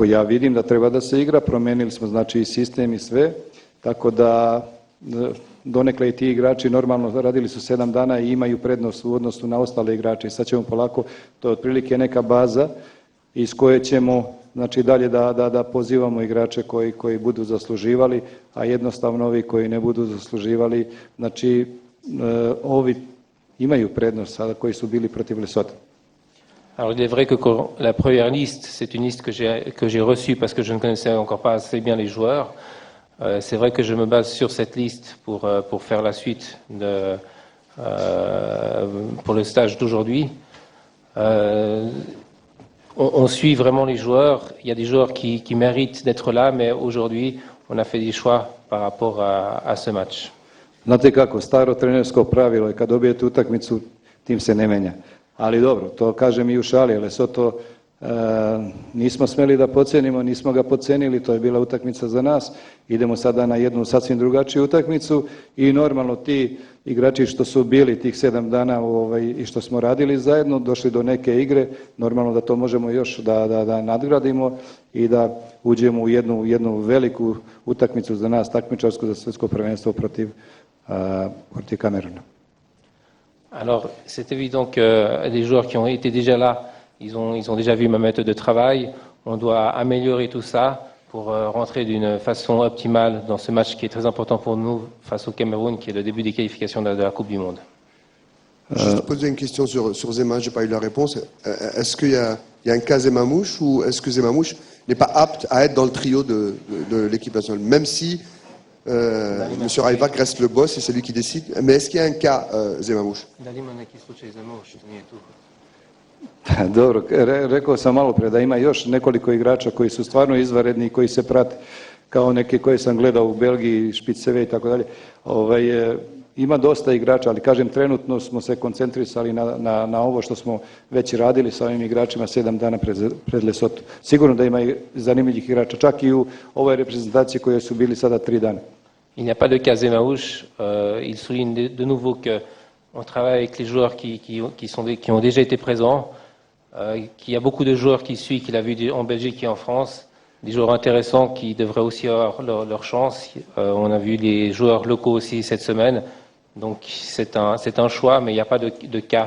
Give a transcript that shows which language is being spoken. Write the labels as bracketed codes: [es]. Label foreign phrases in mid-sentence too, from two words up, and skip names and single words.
[sr] ja vidim da treba da se igra, promenili smo znači i sistem i sve, tako da donekle i ti igrači normalno radili su 7 dana i imaju prednost u odnosu na ostale igrače i sad ćemo polako, to je otprilike neka baza iz koje ćemo znači dalje da pozivamo igrače koji budu zasluživali, a jednostavno ovi koji ne budu zasluživali, znači ovi imaju prednost sada koji su bili protiv Lesotho. [fr] Alors il est vrai que la première liste, c'est une liste que j'ai reçue parce que je ne connaissais encore pas assez bien les joueurs. C'est vrai que je me base sur cette liste pour faire la suite pour le stage d'aujourd'hui. On suit vraiment les joueurs. Il y a des joueurs qui méritent d'être là, mais aujourd'hui, on a fait des choix par rapport à ce match. [sr] Znate kako, staro trenersko pravilo je kad dobijete utakmicu, tim se ne menja. Ali dobro, to kažem i u šali, Lesoto nismo smeli da podcenimo, nismo ga podcenili, to je bila utakmica za nas. Idemo sada na jednu sasvim drugačiju utakmicu i normalno ti igrači što su bili tih 7 dana i što smo radili zajedno, došli do neke igre, normalno da to možemo još da nadgradimo i da uđemo u jednu veliku utakmicu za nas, takmičarsku za svjetsko prvenstvo protiv Camerouna. [fr] Alors, c'est évident que les joueurs qui ont été déjà là, ils ont déjà vu ma méthode de travail. On doit améliorer tout ça pour rentrer d'une façon optimale dans ce match qui est très important pour nous face au Cameroun, qui est le début des qualifications de la Coupe du Monde. Je poser une question sur Zema, je n'ai pas eu la réponse. Est-ce qu'il y a un cas Zemamouche ou est-ce que Zemamouche n'est pas apte à être dans le trio de l'équipe nationale, même si M. Rajvac reste le boss et c'est lui qui décide. Mais est-ce qu'il y a un cas Zemamouche? [sr] Dobro, rekao sam malo pre da ima još nekoliko igrača koji su stvarno izvanredni i koji se prate kao neke koje sam gledao u Belgiji, Špiceve i tako dalje. Ima dosta igrača, ali kažem trenutno smo se koncentrisali na ovo što smo već radili sa ovim igračima 7 dana pred Lesoto. Sigurno da ima i zanimljivih igrača, čak i u ovoj reprezentaciji koje su bili sada 3 dana. [fr] Il n'y a pas de cas Zemahouche. Il souligne de nouveau qu'on travaille avec les joueurs qui ont déjà été présents, qu'il y a beaucoup de joueurs qui suivent, qu'il a vu en Belgique et en France, des joueurs intéressants qui devraient aussi avoir leur chance. On a vu des joueurs locaux aussi cette semaine. Donc c'est un choix, mais il n'y a pas de cas.